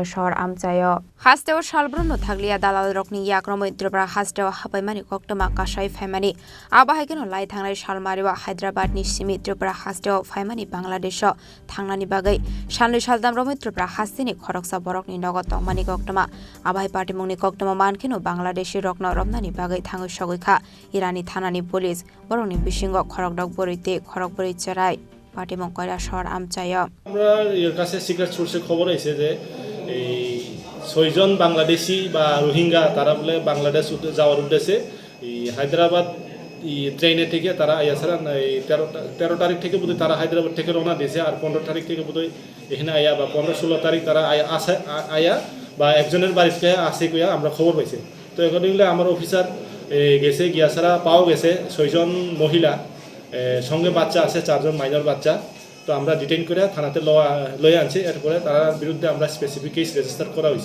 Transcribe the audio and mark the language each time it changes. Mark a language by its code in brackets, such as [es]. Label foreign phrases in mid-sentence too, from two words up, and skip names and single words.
[trp] Shahar Amchayo Hasteo Shalbruno Thaglia Dalal Rokni Yakromo Tripura Hasteo Hapaimani Koktwma Kasai Famani Abahageno Lai Thangnai Shalmariwa Hyderabad ni Simi Tripura Hasteo Faimani Bangladesho Thangnani Bagai Shalni Shaldam Romi Tripura Hastini Khoroksa Borokni Nogo Tongmani Koktwma Abahai Patimungni Koktwma Mankino Bangladeshi Rokno Romnani Bagai Thangu Shogoi KhlaikhaIrani Thanani Police Borokni bisingo Khorokdok Boruite Khorokbori Chorai Patimung Koilar Shahar Amchayo [bn] আমরা এর কাছে [en] secret source [bn] খবর আছে যে এই 6 জন বাংলাদেশি বা রোহিঙ্গা তারা বলে বাংলাদেশ যাওয়ার উদ্দেশ্যে এই হায়দ্রাবাদ ট্রেনে থেকে তারা আইয়াছাড়া 13 তারিখ থেকে বোধহয় তারা হায়দ্রাবাদ থেকে রওনা দিয়েছে আর 15 তারিখ থেকে বোধহয় এখানে আয়া বা 15-16 তারিখ তারা আয়া বা একজনের বাড়িতে আসে কইয়া আমরা খবর পাইছি তো অ্যাকর্ডিংলি আমার অফিসার গেছে গিয়াছাড়া পাও গেছে 6 জন মহিলা সঙ্গে বাচ্চা আছে 4 জন মাইনর বাচ্চা তো আমরা ডিটেইন করে থানাতে লয়ে আনছি এরপরে তার বিরুদ্ধে আমরা [en] specific case register [bn] করা হয়েছে